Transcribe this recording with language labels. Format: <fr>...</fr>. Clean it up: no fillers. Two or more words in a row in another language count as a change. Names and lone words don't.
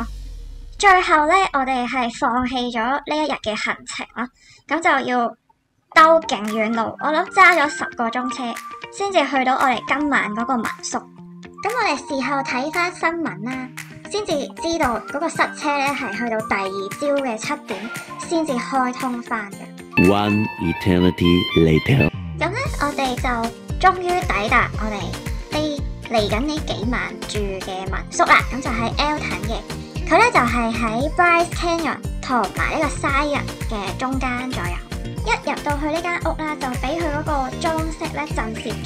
<yue>最後咧，我哋係放棄咗呢一日嘅行程啦，咁就要兜勁遠路。我諗揸咗10個鐘車先至去到我哋今晚嗰個民宿。咁我哋事後睇翻新聞啦，先至知道嗰個塞車咧係去到第二朝嘅7點先至開通翻嘅。</yue> <en>One eternity later。</en> <yue>咁咧，我哋就終於抵達我哋嚟緊呢幾晚住嘅民宿啦。咁就喺 Alton 嘅，佢咧就係喺 Bryce Canyon 同埋呢個 Zion 嘅中間左右。一入到去呢間屋啦，就俾佢嗰個裝飾咧震懾咗。</yue>